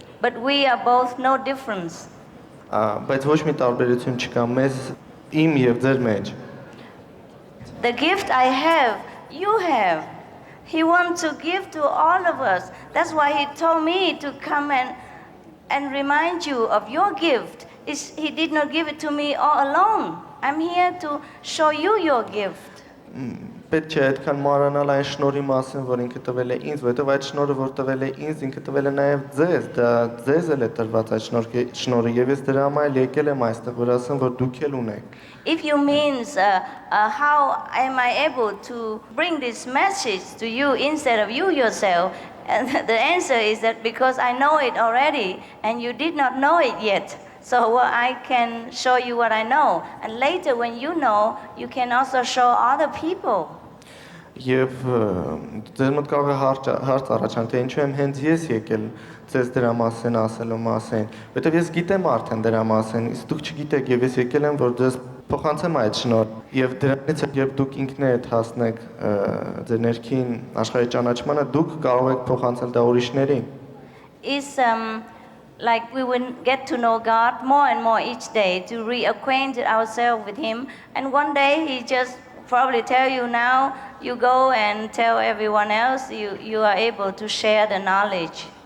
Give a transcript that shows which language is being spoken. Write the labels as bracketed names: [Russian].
[English] But we are both no difference. [Armenian] Բայց ոչ մի տարբերություն չկա մեզ իմ եւ ձեր մեջ։ [English] The gift I have, you have. He wants to give to all of us. That's why he told me to come and remind you of your gift. He did not give it to me all alone. I'm here to show you your gift. [Armenian] Պետք չէ այդքան մարանալ այն շնորհի մասին, որ ինքը տվել է ինձ, որովհետև այդ շնորհը, որ տվել է ինձ, ինքը տվել է նաև ձեզ, դա ձեզ էլ է տրված այդ շնորհը, եւ ես դրա համար եկել եմ այստեղ, որ ասեմ, որ դուք էլ ունեք։ [English] If you means how am I able to bring this message to you instead of you yourself, and the answer is that because I know it already and you did not know it yet. So I can show you what I know, and later when you know, you can also show other people. [Armenian] Եվ ձեր մոտ կարող է հարց առաջանալ, թե ինչու եմ հենց ես եկել ձեզ դրա մասին ասելու մասին, որովհետև ես գիտեմ արդեն դրա մասին, իսկ դուք չգիտեք, եւ ես եկել եմ, որ ձեզ փոխանցեմ այդ շնորհը, եւ դրանից երբ դուք ինքներդ հասնեք ձեր ներքին աշխարհի ճանաչմանը, դուք կարող եք փոխանցել դա ուրիշներին։ [English] Is like we will get to know God more and more each day, to reacquaint ourselves with Him, and one day He just probably tell you now, you go and tell everyone else, you are able to share the knowledge.